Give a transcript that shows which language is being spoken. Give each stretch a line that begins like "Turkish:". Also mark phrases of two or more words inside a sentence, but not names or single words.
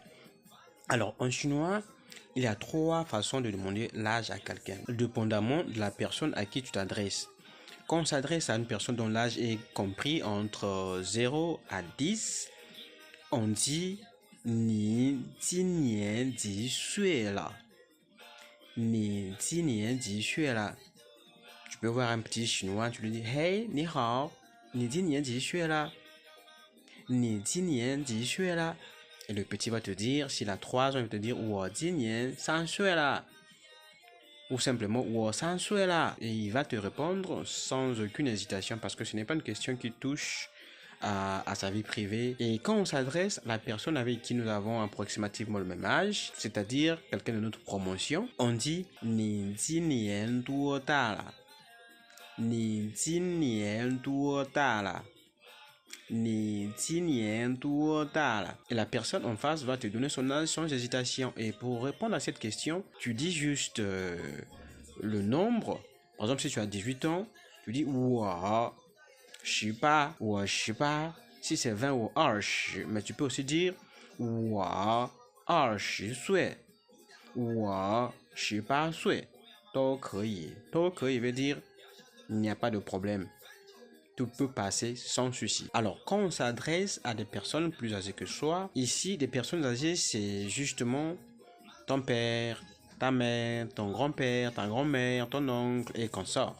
French: Alors, en chinois, il y a trois façons de demander l'âge à quelqu'un, dépendamment de la personne à qui tu t'adresses. Quand on s'adresse à une personne dont l'âge est compris entre 0 à 10, on dit
Chinese: Ni 今年几岁了? Ni 今年几岁了?
French: Tu peux voir un petit chinois, tu lui dis Hey,
Chinese: 你好，你今年几岁了? Ni 今年几岁了?
French: Et le petit va te dire, s'il a 3 ans, il va te dire
Chinese: 我今年3岁了.
French: Ou simplement
Chinese: 我3岁了.
French: Et il va te répondre sans aucune hésitation parce que ce n'est pas une question qui touche à sa vie privée. Et quand on s'adresse à la personne avec qui nous avons approximativement le même âge, c'est-à-dire quelqu'un de notre promotion, on dit
Chinese: 你今年多大了? 你今年多大了? 你今年多大了?
French: Et la personne en face va te donner son âge sans hésitation. Et pour répondre à cette question, tu dis juste le nombre. Par exemple, si tu as 18 ans, tu dis
Chinese: 我18, 我18.
French: Si c'est 20 ou 20, mais tu peux aussi dire
Chinese: 我20岁, 我18岁. 都可以
French: veut dire il n'y a pas de problème. Tout peut passer sans souci. Alors, quand on s'adresse à des personnes plus âgées que soi, ici, des personnes âgées, c'est justement ton père, ta mère, ton grand-père, ta grand-mère, ton oncle et consorts.